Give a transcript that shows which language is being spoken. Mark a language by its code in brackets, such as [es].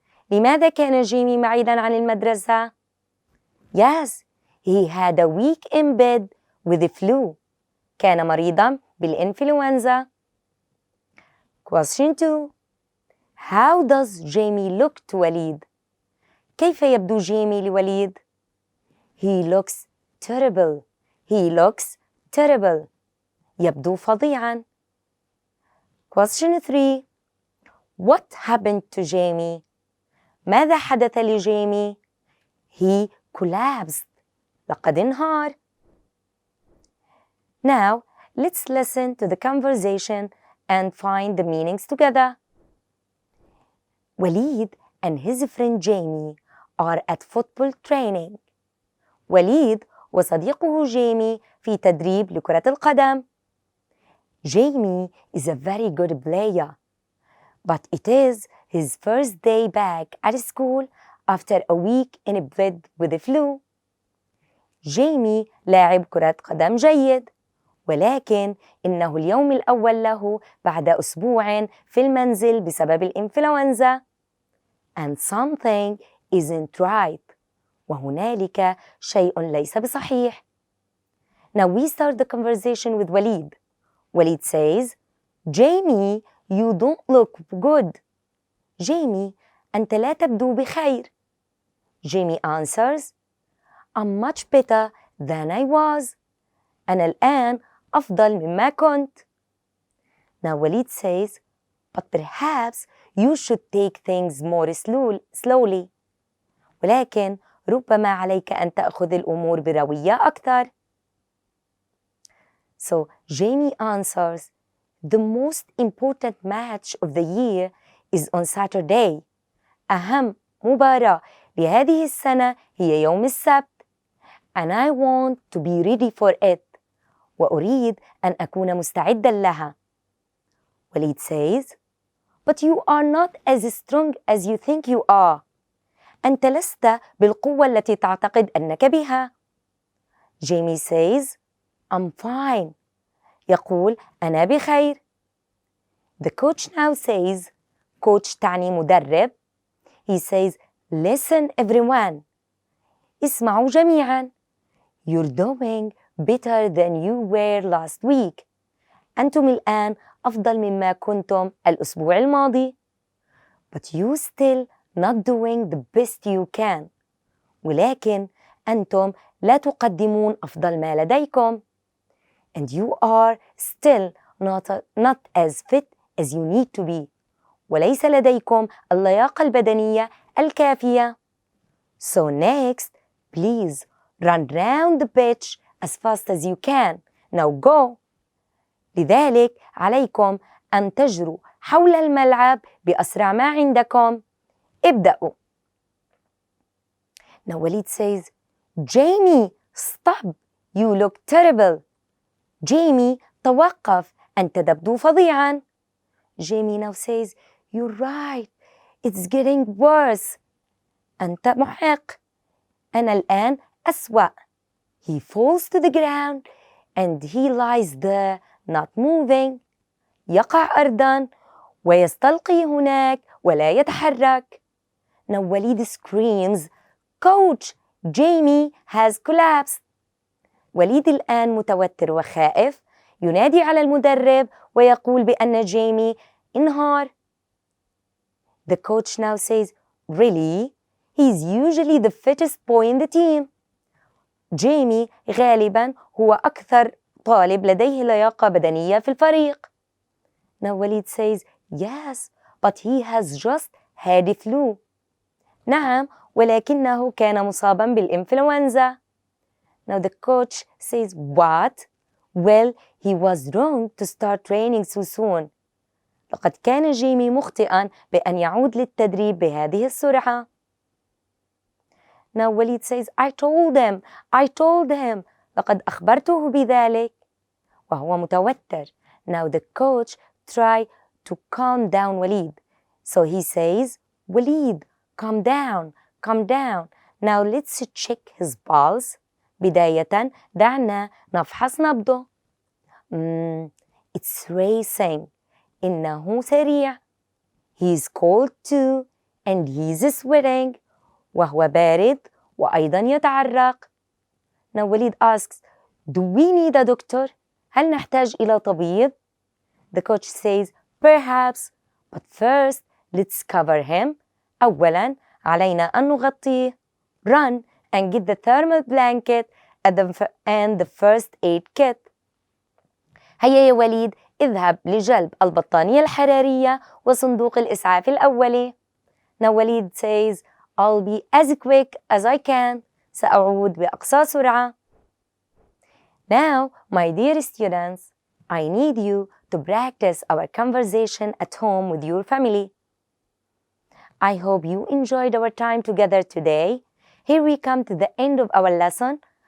[ar] لماذا كان جيمي بعيداً عن المدرسة؟ [en] Yes, he had a week in bed with the flu. [ar] كان مريضاً بالإنفلونزا. [en] Question 2. How does Jamie look to Walid? [ar] كيف يبدو جيمي لوليد؟ [en] He looks terrible. He looks terrible. [ar] يبدو فظيعاً. [en] Question 3. What happened to Jamie? [ar] ماذا حدث لجيمي؟ [en] He collapsed. [ar] لقد انهار. [en] Now, let's listen to the conversation and find the meanings together. Waleed and his friend Jamie are at football training. [ar] وليد وصديقه جيمي في تدريب لكرة القدم. [en] Jamie is a very good player, but it is his first day back at school after a week in bed with the flu. [ar] جيمي لاعب كرة قدم جيد، ولكن إنه اليوم الأول له بعد أسبوع في المنزل بسبب الإنفلونزا. [en] And something isn't right. [ar] وهنالك شيء ليس بصحيح. [en] Now we start the conversation with Waleed. Waleed says, Jamie, you don't look good. [ar] Jamie, أنت لا تبدو بخير. [en] Jamie answers, I'm much better than I was. [ar] أنا الآن أفضل مما كنت. [en] Now Waleed says, but perhaps you should take things more slowly. [ar] ولكن ربما عليك أن تأخذ الأمور بروية أكثر. [en] So Jamie answers, the most important match of the year is on Saturday. [ar] أهم مباراة لهذه السنة هي يوم السبت. [en] And I want to be ready for it. [ar] وأريد أن أكون مستعدا لها. [en] Waleed says, but you are not as strong as you think you are. [ar] أنت لست بالقوة التي تعتقد أنك بها. [en] Jamie says, I'm fine. [ar] يقول أنا بخير. [en] The coach now says, coach [ar] تعني مدرب. [en] He says, listen everyone. [ar] اسمعوا جميعا. [en] You're doing better than you were last week. [ar] أنتم الآن أفضل مما كنتم الأسبوع الماضي. [en] But you still not doing the best you can. [ar] ولكن أنتم لا تقدمون أفضل ما لديكم. [en] And you are still not as fit as you need to be. [ar] وليس لديكم اللياقة البدنية الكافية. [en] So next, please run round the pitch as fast as you can. Now go. [ar] لذلك عليكم أن تجروا حول الملعب بأسرع ما عندكم. ابدأوا. [en] Now Waleed says, Jamie, stop. You look terrible. Jamie, [ar] توقف. أنت تبدو فظيعا. [en] Jamie now says, "You're right. It's getting worse." [ar] أنت محق. أنا الآن أسوأ. [en] He falls to the ground and he lies there not moving. [ar] يقع أرضاً ويستلقي هناك ولا يتحرك. [en] Now Walid screams, "Coach, Jamie has collapsed." [ar] وليد الآن متوتر وخائف ينادي على المدرب ويقول بأن جيمي انهار. [en] The coach now says, "Really? He's usually the fittest boy in the team." [ar] جيمي غالباً هو أكثر طالب لديه لياقة بدنية في الفريق. [en] Now Walid says, "Yes, but he has just had a flu." [ar] نعم، ولكنه كان مصاباً بالإنفلونزا. [en] Now the coach says, "What? Well, he was wrong to start training so soon." [ar] لقد كان جيمي مخطئاً بأن يعود للتدريب بهذه السرعة. [en] Now Walid says, I told him. [ar] لقد أخبرته بذلك. وهو متوتر. [en] Now the coach tries to calm down Walid. So he says, "Walid, calm down. Now let's check his pulse." [ar] بداية دعنا نفحص نبضه. [en] It's racing. [ar] إنه سريع. [en] He's cold too and he's sweating. [ar] وهو بارد وأيضا يتعرق. [en] Now Walid asks, "Do we need a doctor?" [ar] هل نحتاج إلى طبيب؟ [en] The coach says, "Perhaps, but first let's cover him." [ar] أولاً علينا أن نغطيه. [en] Run and get the thermal blanket and the first aid kit. [ar] هيا يا وليد، اذهب لجلب البطانية الحرارية وصندوق الإسعاف الأولي. [en] Now Walid says, "I'll be as quick as I can." [ar] سأعود بأقصى سرعة. [en] Now, my dear students, I need you to practice our conversation at home with your family. I hope you enjoyed our time together today. Here we come to the end of our lesson.